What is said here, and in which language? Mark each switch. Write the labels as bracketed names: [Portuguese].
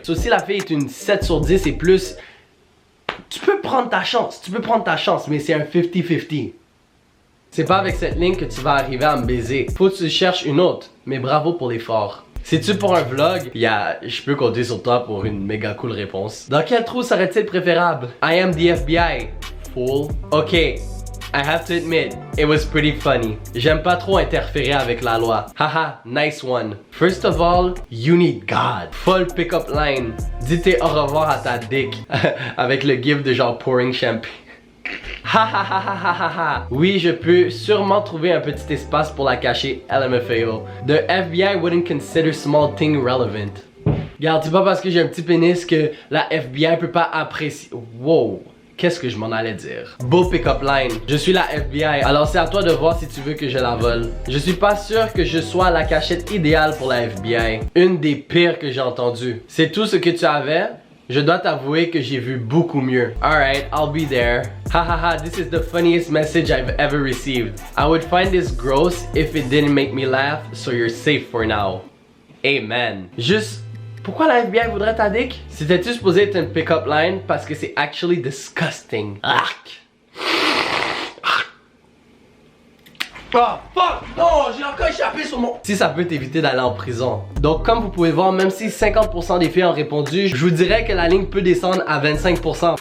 [French] So, si la fille est une 7 sur 10 et plus, tu peux prendre ta chance. Tu peux prendre ta chance, mais c'est un 50-50. C'est pas avec cette ligne que tu vas arriver à me baiser. Faut que tu cherches une autre. Mais bravo pour l'effort. C'est-tu pour un vlog? Je peux compter sur toi pour une méga cool réponse. Dans quel trou serait-il préférable? [English] I am the FBI. Fool. Ok, I have to admit, it was pretty funny. [French] J'aime pas trop interférer avec la loi. [English] Haha, nice one. First of all, you need God. Full pick-up line. [French] Dis tes au revoir à ta dick. Avec le gif de genre pouring champagne. Ha ha ha ha ha ha ha. Oui, je peux sûrement trouver un petit espace pour la cacher, LMFAO. [English] The FBI wouldn't consider small thing relevant. [French] Regarde, c'est pas parce que j'ai un petit pénis que la FBI peut pas apprécier. Wow. Qu'est-ce que je m'en allais dire? Beau pick-up line. Je suis la FBI, alors c'est à toi de voir si tu veux que je la vole. Je suis pas sûr que je sois la cachette idéale pour la FBI. Une des pires que j'ai entendues. C'est tout ce que tu avais? Je dois t'avouer que j'ai vu beaucoup mieux. [English] Alright, I'll be there. Hahaha, this is the funniest message I've ever received. I would find this gross if it didn't make me laugh, so you're safe for now. Amen. [French] Juste, pourquoi la FBI voudrait ta dick? C'était-tu supposé être une pick-up line? Parce que c'est actually disgusting. Oh fuck! Non, j'ai encore échappé sur mon... Si ça peut t'éviter d'aller en prison. Donc comme vous pouvez voir, même si 50% des filles ont répondu, je vous dirais que la ligne peut descendre à 25%.